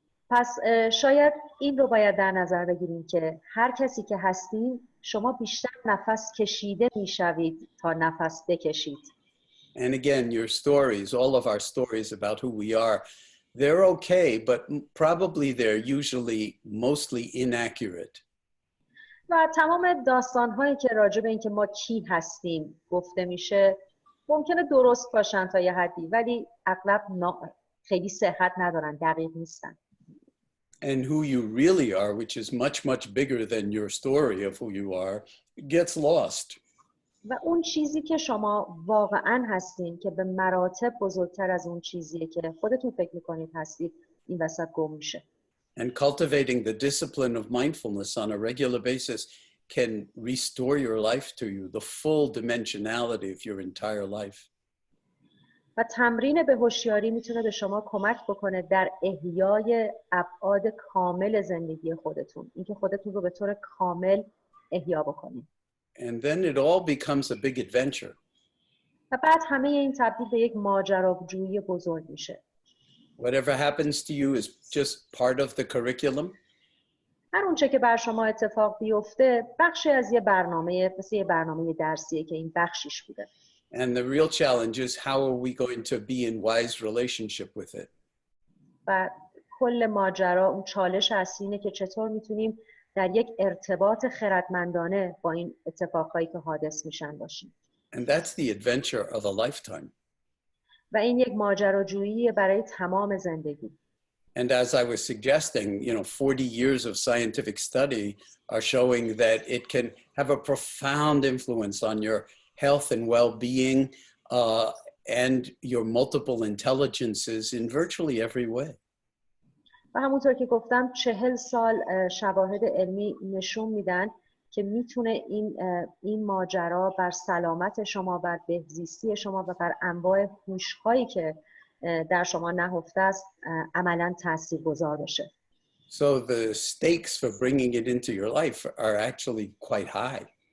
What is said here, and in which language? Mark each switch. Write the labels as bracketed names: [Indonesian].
[Persian] پس شاید این رو باید در نظر بگیریم که هر کسی که هستین شما بیشتر نفس کشیده میشوید تا نفس بکشید. [English] And again, your stories, all of our stories about who we are, they're okay, but probably they're usually mostly inaccurate. [Persian] و تمام داستان‌هایی که راجع به اینکه ما کی هستیم گفته میشه ممکنه درست باشن تا یه حدی، ولی اغلب خیلی صحت ندارن، دقیق نیستن. [English] And who you really are, which is much, much bigger than your story of who you are, gets lost. [Persian] و اون چیزی که شما واقعاً هستین که به مراتب بزرگتر از اون چیزیه که خودتون فکر میکنید هستید، این وسط گم میشه. [English] And cultivating the discipline of mindfulness on a regular basis can restore your life to you, the full dimensionality of your entire life. [Persian] و تمرین به هوشیاری میتونه به شما کمک بکنه در احیای ابعاد کامل زندگی خودتون، اینکه خودتون رو به طور کامل احیا بکنید. [English] And then it all becomes a big adventure. [Persian] و بعد همه این تبدیل به یک ماجراجویی بزرگ میشه. [English] Whatever happens to you is just part of the curriculum. [Persian] هر اونچه که بر شما اتفاق بیفته بخشی از یه برنامه، مثل یه برنامه درسیه که این بخشیش بوده. [English] And the real challenge is how are we going to be in wise relationship with it? [Persian] و کل ماجرا اون چالش اصلی اینه که چطور میتونیم در یک ارتباط خردمندانه با این اتفاقایی که حادث میشن باشیم. [English] And that's the adventure of a lifetime. [Persian] و این یک ماجراجویی برای تمام زندگی. [English] And as I was suggesting, 40 years of scientific study are showing that it can have a profound influence on your health and well-being and your multiple intelligences in virtually every way. [Persian] و همونطور که گفتم 40 سال شواهد علمی نشون میدن که میتونه این ماجرا بر سلامت شما، بر بهزیستی شما و بر انواع هوش‌هایی که در شما نهفته است عملاً تاثیرگذار باشه. [English] So the stakes for bringing it into your life are actually quite high.